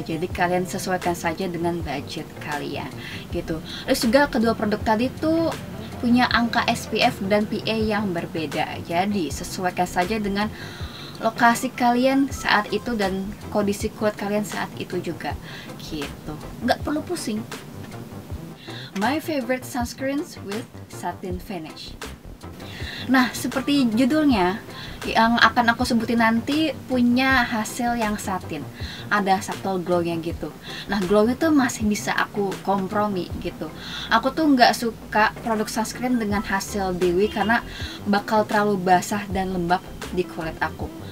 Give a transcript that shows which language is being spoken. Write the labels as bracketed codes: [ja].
[id] Jadi kalian sesuaikan saja dengan budget kalian gitu. Terus juga kedua produk tadi tuh punya angka SPF dan PA yang berbeda. Jadi sesuaikan saja dengan lokasi kalian saat itu dan kondisi kulit kalian saat itu juga gitu. Nggak perlu pusing. [en] My favorite sunscreens with satin finish. [id] Nah, seperti judulnya, yang akan aku sebutin nanti punya hasil yang satin, ada [en] subtle glow- [id] nya gitu. Nah, glow itu masih bisa aku kompromi gitu. Aku tuh nggak suka produk sunscreen dengan hasil dewy karena bakal terlalu basah dan lembab di kulit aku.